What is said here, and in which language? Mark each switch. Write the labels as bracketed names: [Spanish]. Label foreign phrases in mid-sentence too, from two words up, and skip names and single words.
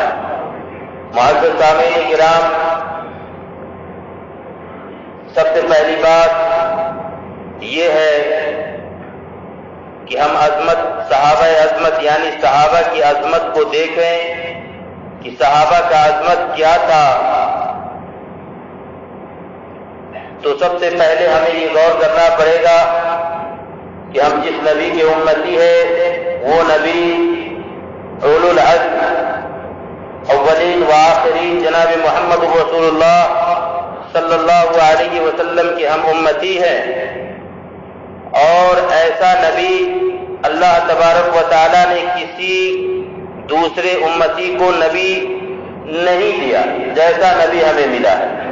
[Urdu] معزز سامعین کرام، سب سے پہلی بات یہ ہے کہ ہم عظمت، صحابہ عظمت یعنی صحابہ کی عظمت کو دیکھیں کہ صحابہ کا عظمت کیا تھا. تو سب سے پہلے ہمیں یہ غور کرنا پڑے گا کہ ہم جس نبی کے امتی ہے وہ نبی اولو العزم اولین و آخرین جناب محمد رسول اللہ [Arabic] صلی اللہ علیہ وسلم [Urdu] کے ہم امتی ہیں. اور ایسا نبی اللہ تبارک و تعالیٰ نے کسی دوسرے امتی کو نبی نہیں دیا جیسا نبی ہمیں ملا ہے.